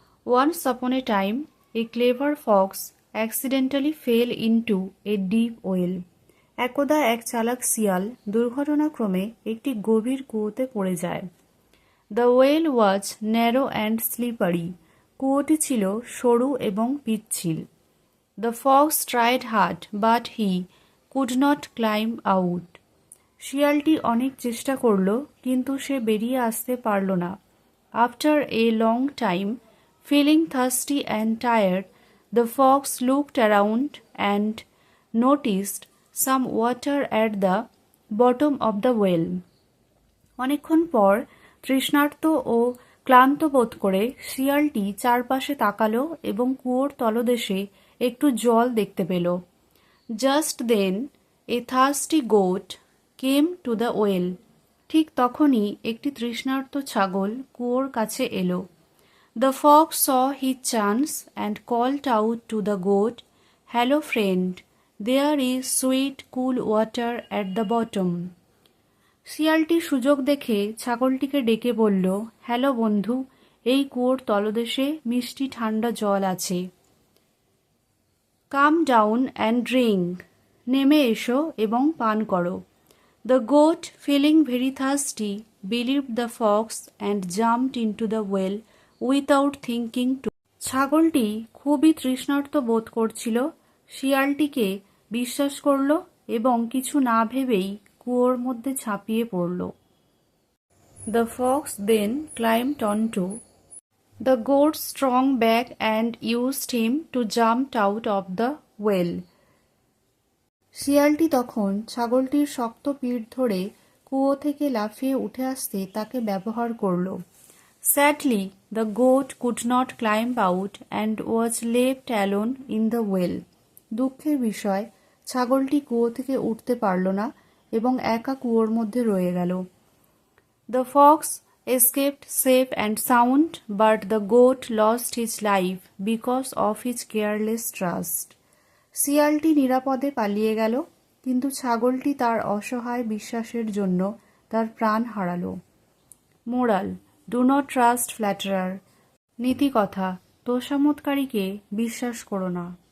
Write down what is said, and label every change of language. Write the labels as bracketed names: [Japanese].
[English] Once upon a time, a clever fox accidentally fell into a deep well. [Bangla] একদা এক চালাক শিয়াল দুর্ঘটনাক্রমে একটি গভীর কুয়োতে পড়ে যায়। [English] The well was narrow and slippery. [Bangla] কুয়োটি ছিল সরু এবং পিচ্ছিল। [English] The fox tried hard, but he could not climb out. [Bangla] শিয়ালটি অনেক চেষ্টা করল, কিন্তু সে বেরিয়ে আসতে পারল না। [English] After a long time, feeling thirsty and tired, the fox looked around and noticed some water at the bottom of the well. [Bangla] অনেকক্ষণ পর তৃষ্ণার্ত ও ক্লান্ত বোধ করে শিয়ালটি চারপাশে তাকালো এবং কুয়োর তলদেশে একটু জল দেখতে পেল। [English] Just then, a thirsty goat came to the well. [Bangla] ঠিক তখনই একটি তৃষ্ণার্ত ছাগল কুয়োর কাছে এলো। [English] The fox saw his chance and called out to the goat, "Hello friend, there is sweet cool water at the bottom." [Bangla] শিয়ালটি সুযোগ দেখে ছাগলটিকে ডেকে বলল, হ্যালো বন্ধু, এই কুয়োর তলদেশে মিষ্টি ঠান্ডা জল আছে। [English] come down and drink, [Bangla] নেমে এসো এবং পান করো। [English] The goat, feeling very thirsty, believed the fox and jumped into the well without thinking too. [Bangla] ছাগলটি খুবই তৃষ্ণার্ত বোধ করছিল, শিয়ালটিকে বিশ্বাস করল এবং কিছু না ভেবেই কুয়োর মধ্যে ঝাঁপিয়ে পড়ল। [English] The fox then climbed onto the goat's strong back and used him to jump out of the well. [Bangla] শিয়ালটি তখন ছাগলটির শক্ত পিঠ ধরে কুয়ো থেকে লাফিয়ে উঠে আসতে তাকে ব্যবহার করল। [English] Sadly, the goat could not climb out and was left alone in the well. [Bangla] দুঃখের বিষয়, ছাগলটি কুয়ো থেকে উঠতে পারল না এবং একা কুয়োর মধ্যে রয়ে গেল। [English] The fox escaped safe and sound, but the goat lost his life because of his careless trust. [Bangla] শিয়ালটি নিরাপদে পালিয়ে গেল, কিন্তু ছাগলটি তার অসহায় বিশ্বাসের জন্য তার প্রাণ হারালো। [English] Moral: do not trust flatterer. [Bangla] নীতিকথা: তোষামোদকারীকে বিশ্বাস করো না।